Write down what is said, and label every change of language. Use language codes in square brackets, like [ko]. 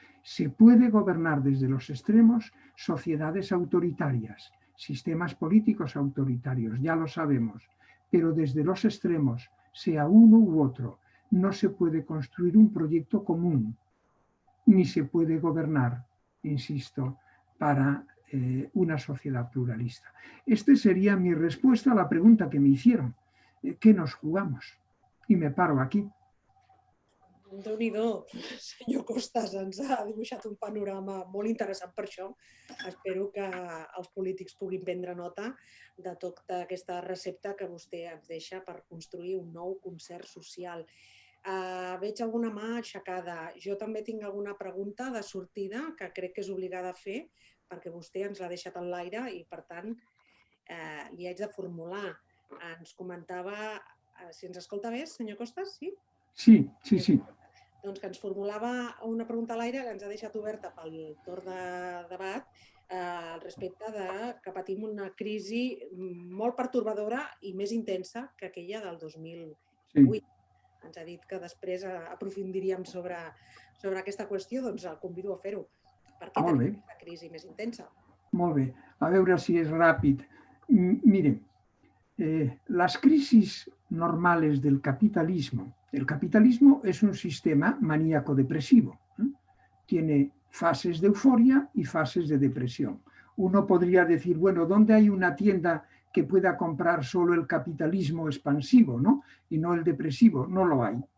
[es] Se puede gobernar desde los extremos sociedades autoritarias, sistemas políticos autoritarios, ya lo sabemos, pero desde los extremos, sea uno u otro, no se puede construir un proyecto común, ni se puede gobernar, insisto, para una sociedad pluralista. Esta sería mi respuesta a la pregunta que me hicieron. ¿Qué nos jugamos? Y me paro aquí. [ca] Déu-n'hi-do, senyor Costas, ens ha dibuixat un panorama molt interessant per això. Espero que els polítics puguin prendre nota de tota aquesta recepta que vostè ens deixa per construir un nou concert social. Veig alguna mà aixecada. Jo també tinc alguna pregunta de sortida que crec que és obligada a fer perquè vostè ens l'ha deixat en l'aire i, per tant, li haig de formular. Ens comentava... Si ens escolta bé, senyor Costas, sí? Sí, sí, sí. Doncs que ens formulava una pregunta a l'aire que ens ha deixat oberta pel torn de debat al respecte de que patim una crisi molt pertorbadora i més intensa que aquella del 2008. Sí. Ens ha dit que després aprofundiríem sobre aquesta qüestió, doncs el convido a fer-ho. Per què tenim aquesta crisi més intensa? Molt bé. A veure si és ràpid. [es] Miren, las crisis normales del capitalismo. El capitalismo es un sistema maníaco-depresivo. Tiene fases de euforia y fases de depresión. Uno podría decir, bueno, ¿dónde hay una tienda que pueda comprar solo el capitalismo expansivo, ¿no? Y no el depresivo? No lo hay.